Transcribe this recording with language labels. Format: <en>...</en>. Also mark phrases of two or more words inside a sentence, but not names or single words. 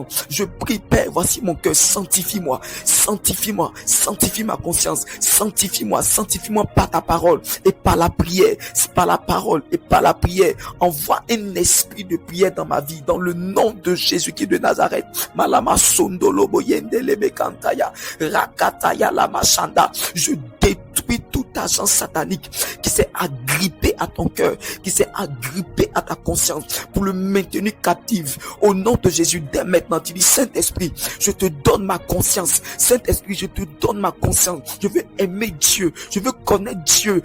<fr>Je prie, Père, voici mon cœur, sanctifie-moi, sanctifie-moi, sanctifie ma conscience, sanctifie-moi par ta parole et par la prière. C'est par la parole et par la prière. Envoie un esprit de prière dans ma vie, dans le nom de Jésus-Christ de Nazareth. Malama sondolo boyende lebe kantaya, rakataya lama shanda. Je détruis tout agent satanique qui s'est agrippé à ton cœur, qui s'est agrippé à ta conscience pour le maintenir captive. Au nom de Jésus, dès maintenant, tu dis, Saint-Esprit, je te donne ma conscience. Saint-Esprit, je te donne ma conscience. Je veux aimer Dieu. Je veux connaître Dieu.</fr>